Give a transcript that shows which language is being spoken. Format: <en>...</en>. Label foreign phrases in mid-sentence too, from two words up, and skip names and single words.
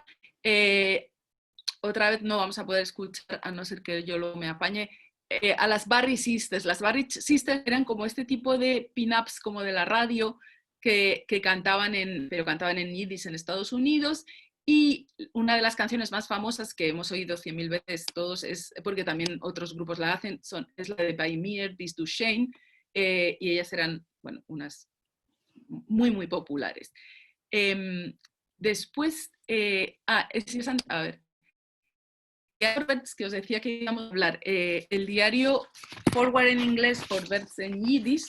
<es>Otra vez no vamos a poder escuchar, a no ser que yo lo me apañe, a las Barry Sisters. Las Barry Sisters eran como este tipo de pin-ups como de la radio que cantaban pero cantaban en Yiddish en Estados Unidos. Y una de las canciones más famosas que hemos oído 100.000 veces todos, es porque también otros grupos la hacen, es la de Bei mir bist du schön, y ellas eran, bueno, unas muy, muy populares. Después, a ver, que os decía que íbamos a hablar, el diario Forward en inglés, Vorwärts en Yiddish.</es>